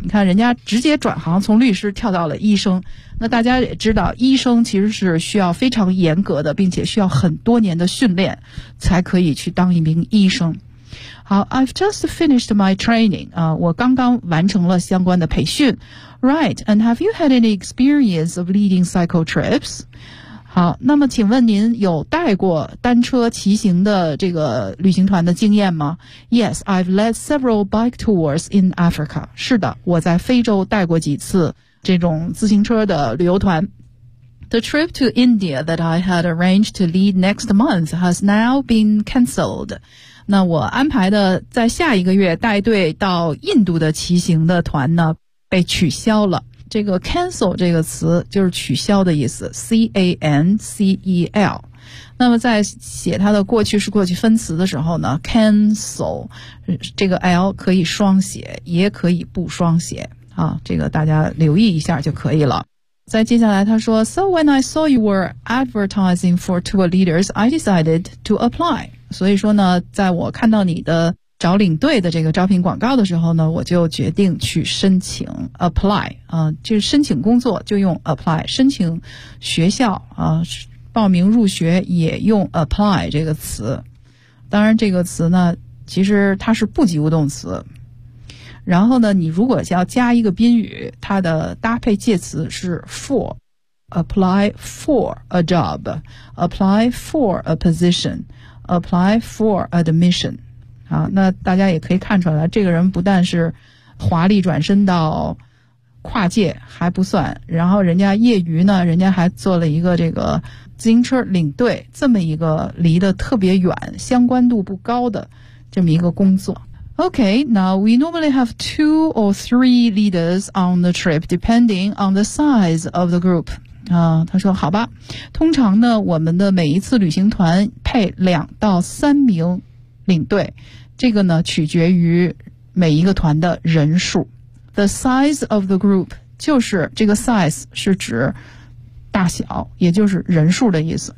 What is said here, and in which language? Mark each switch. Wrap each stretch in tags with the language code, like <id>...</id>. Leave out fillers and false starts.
<zh>你看人家直接转行，从律师跳到了医生。那大家也知道，医生其实是需要非常严格的，并且需要很多年的训练，才可以去当一名医生。</zh> <en>好 ，I've just finished my training.</en> <zh>啊，我刚刚完成了相关的培训。</zh> <en>Right, and have you had any experience of leading cycle trips?</en> <zh>好，那么请问您有带过单车骑行的这个旅行团的经验吗 ？</zh> <en>Yes, I've led several bike tours in Africa.</en> <zh>是的，我在非洲带过几次这种自行车的旅游团。</zh> <en>The trip to India that I had arranged to lead next month has now been cancelled.</en> <zh>那我安排的在下一个月带队到印度的骑行的团呢被取消了。这个 cancel 这个词就是取消的意思 ,cancel。那么在写它的过去式过去分词的时候呢 ,cancel, 这个 L 可以双写也可以不双写。啊，这个大家留意一下就可以了。再接下来他说</zh> <en>,So when I saw you were advertising for tour leaders, I decided to apply.</en> <zh>所以说呢在我看到你的找领队的这个招聘广告的时候呢我就决定去申请 apply, 就是申请工作就用 apply, 申请学校报名入学也用 apply 这个词。当然这个词呢其实它是不及物动词。然后呢你如果要加一个宾语它的搭配介词是 for,</zh> <en>apply for a job, apply for a position,apply for admission.</en> <zh>好，那大家也可以看出来这个人不但是华丽转身到跨界还不算，然后人家业余呢人家还做了一个这个自行车领队，这么一个离得特别远相关度不高的这么一个工作。</zh> <en>OK, now we normally have two or three leaders on the trip depending on the size of the group.</en> <zh>他说好吧，通常呢我们的每一次旅行团配两到三名领队，这个呢取决于每一个团的人数。 The size of the group 就是这个 size 是指大小，也就是人数的意思。</zh>